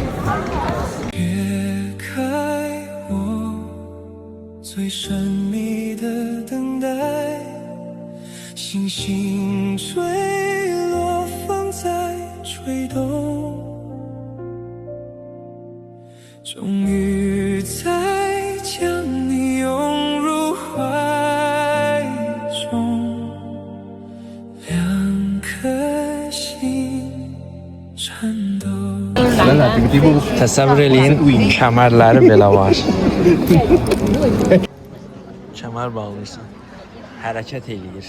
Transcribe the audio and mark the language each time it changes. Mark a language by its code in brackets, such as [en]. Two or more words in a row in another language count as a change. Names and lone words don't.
[zh] 撇开我最神秘的等待，星星坠落，风在吹动，终于在将你拥入怀中，两颗心颤抖。 [az] Təsəvvür eləyin, kəmərləri belə var. Kəmər bağlayırsan, hərəkət eləyir.